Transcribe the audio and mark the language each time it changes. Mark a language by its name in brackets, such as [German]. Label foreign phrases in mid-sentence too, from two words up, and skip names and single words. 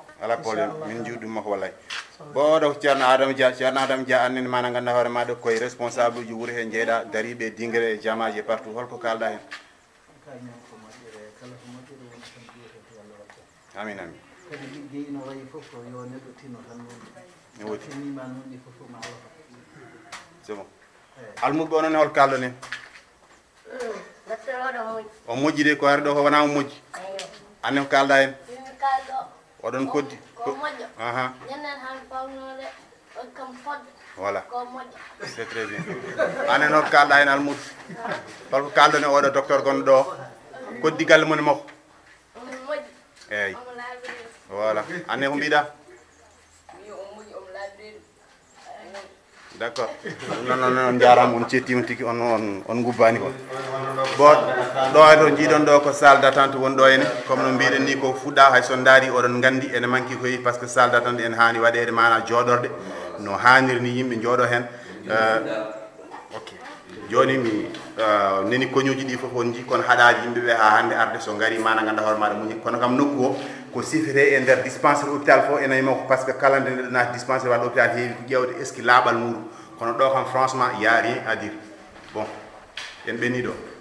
[Fula] ala probléme min juuɗum makko wallay bo oɗo ko ceerno Adama Dia annene mana ganduɗa hoore maɗa koye responsable uji wuuro he jeeyɗa dariɓe e dinguere e jamaji e partout holko kalɗa hen amin amin kadi ligguey no wayi fof ko yo neɗɗo tinno tan ne woodi tinnima noon ni fof ma ala [French] c'est bon [Fula] almuɓe onon hol kalɗon hen o moƴƴi de ko ari ɗo ko wona o moƴƴi anne ko kalɗa hen oɗon koddi aha [French] voilà c'est très bien [Fula] anen hol kalɗa hen almuɗo holko kalɗon e oɗo docteur gonɗo ɗo koddi galle mon e makko eyyi voilà anne ko mbiɗa d' accord non jarama on cettima tigui on gubbani ko bo ɗo e to jiiɗon ɗo ko [French] salle d' attente [Fula] woni ɗo ene comme no mbiɗen ni ko fuɗɗa hay son daari oɗon gandi ene manqui koyi [French] par ce que salle d' attente [Fula] en hani waɗede mana jooɗorde no hanniri ni yimɓe jooɗo hen ok joni mi neni koñuji ɗi foof on ji kono haɗaji yimɓeɓe ha hande arde so gari mana ganduɗa hoore maɗa muñi kono kam nokku o ko sifete e nder [French] dispensaire hôpital [Fula] fof ene yima ko [French] par ce que [Fula] kala nde neɗɗo naati dispensaire waɗa hôpital heewi ko ƴewde [French] est ce que [Fula] laaɓal muɗum kono ɗo kam [French] franchement y a rien à dire bon [Fula] en ɓenni ɗo